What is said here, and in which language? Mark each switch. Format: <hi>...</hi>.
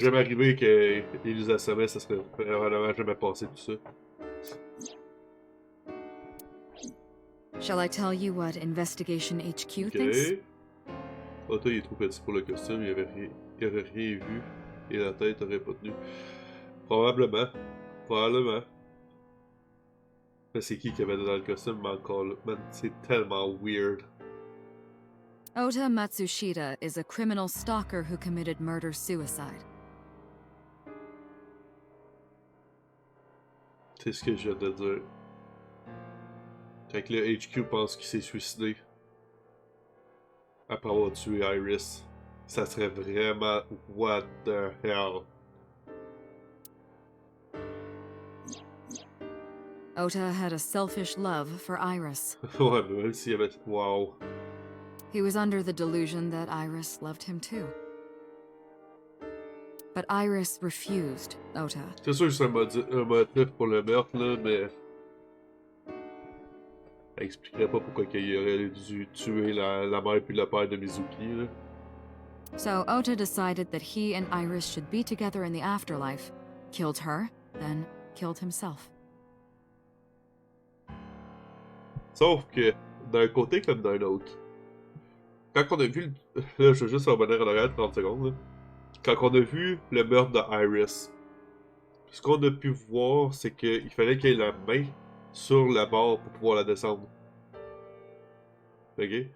<fr>jamais arrivé qu'il nous assommait, ça serait vraiment jamais passé tout ça.</fr> <en>Shall I tell you what Investigation HQ thinks?</en> <fr>Ok. Ota, il est trop petit pour le costume, il avait rien vu. Et la tête aurait pas tenu. Probablement. Probablement. Mais c'est qui avait dans le costume, mais encore là? Man, c'est tellement weird.</fr> <en>Ota Matsushita is a criminal stalker who committed murder-suicide.</en> <fr>C'est ce que je viens de dire. Fait que le HQ pense qu'il s'est suicidé. Après avoir tué Iris. Ça serait vraiment</fr> <en>what the hell. Ota had a selfish love for Iris.</en> <fr>Ouais, mais même s'il y avait.</fr> <en>Wow. He was under the delusion that Iris loved him too. But Iris refused Ota.</en> <fr>C'est sûr que c'est un motif pour le meurtre, là, mais. Ça expliquerait pas pourquoi il aurait dû tuer la mère puis le père de Mizuki, là.</fr> <en>So Ota decided that he and Iris should be together in the afterlife, killed her, then killed himself.</en> <fr>Sauf que, d'un côté comme d'un autre, quand on a vu. Là, je veux juste revenir en arrière 30 secondes, là. Quand on a vu le meurtre d'Iris, ce qu'on a pu voir, c'est qu'il fallait qu'il y ait la main sur la barre pour pouvoir la descendre. Ok?</fr>